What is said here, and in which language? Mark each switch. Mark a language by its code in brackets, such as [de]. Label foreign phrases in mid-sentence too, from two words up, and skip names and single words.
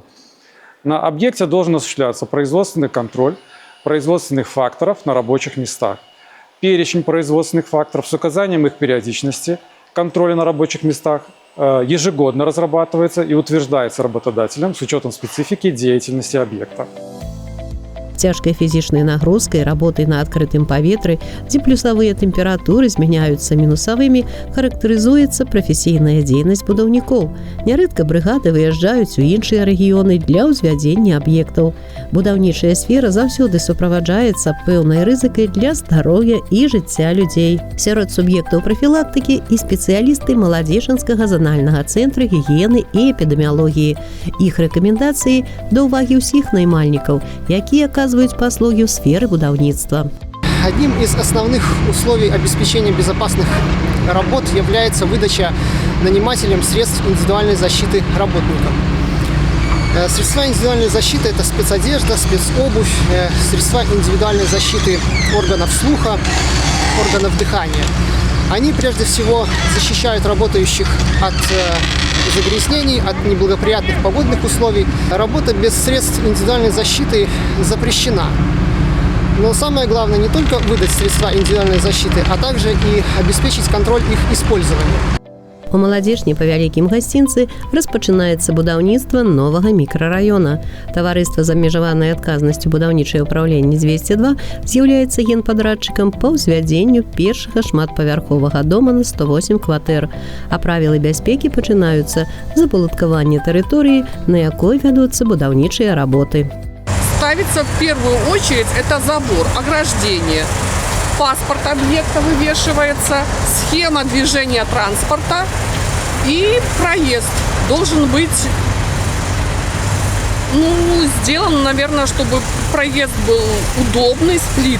[ru] На объекте должен осуществляться производственный контроль производственных факторов на рабочих местах. Перечень производственных факторов с указанием их периодичности, контроля на рабочих местах ежегодно разрабатывается и утверждается работодателем с учетом специфики деятельности объекта. [be] Цяжкай фізічнай нагрузкай, работай на адкрытым паветры, дзе плюсавыя тэмпературы змяняюцца мінусавымі, характарызуецца прафесійная дзейнасць будаўнікоў. Нярэдка брыгады выязджаюць у іншыя рэгіёны для ўзвядзення аб'ектаў. Будаўнічая сфера заўсёды суправаджаецца пэўнай рызыкай для здароўя і жыцця людзей. Сярод суб'ектаў прафілактыкі і спецыялісты Маладзечынскага занальнага цэнтра гігіены і эпідэміялогіі. Іх рэкамендацыі да ўвагі ўсіх наймальнікаў, якія [ru] оказывают послуги в сфере будовництва. Одним из основных условий обеспечения безопасных работ является выдача нанимателям средств индивидуальной защиты работникам. Средства индивидуальной защиты – это спецодежда, спецобувь, средства индивидуальной защиты органов слуха, органов дыхания. Они прежде всего защищают работающих от загрязнений, от неблагоприятных погодных условий. Работа без средств индивидуальной защиты запрещена. Но самое главное не только выдать средства индивидуальной защиты, а также и обеспечить контроль их использования. [be] У Маладзежні па вялікім гасцінцы распачынаецца будаўніцтва новага мікрараёна. Таварыства з абмежаванай адказнасцю будаўнічае ўпраўленне 202 з'яўляецца генпадрадчыкам па ўзвядзенню першага шматпавярховага дома на 108 кватэр. А правілы бяспекі пачынаюцца з апаладкавання тэрыторыі, на якой вядуцца будаўнічыя работы. [ru] Ставится в первую очередь это забор, ограждение. Паспорт объекта вывешивается, схема движения транспорта и проезд должен быть сделан, наверное, чтобы проезд был удобный, сплит.